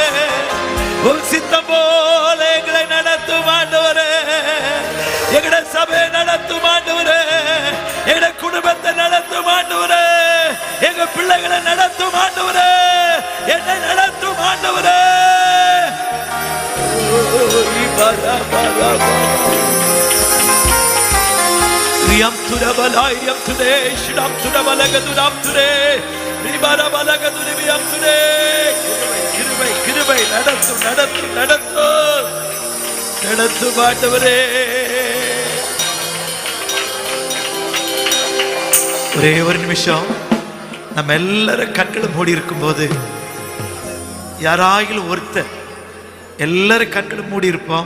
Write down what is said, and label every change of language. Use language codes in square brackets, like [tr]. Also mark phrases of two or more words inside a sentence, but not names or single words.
[ta] உன் சித்தம் போல எங்களை நடத்தும் ஆண்டவரே. எங்கட சபை நடத்தும் ஆண்டவரே. எங்கட குடும்பத்தை நடத்தும் ஆண்டவரே. எங்க பிள்ளைகளை நடத்தும் ஆண்டவரே. என்னை நடத்தும் ஆண்டவரே. Riyam tura balay riyam ture shidam tura balaga duram ture ribara balaga duri riyam ture kirubai நடத்து ஆண்டவரே. ஒரே ஒரு நிமிஷம் நம்ம எல்லாரும் கண்களும் மூடி இருக்கும்போது யாராயிலும் ஒருத்தர் எல்லாரும் கண்களும் மூடி இருப்போம்.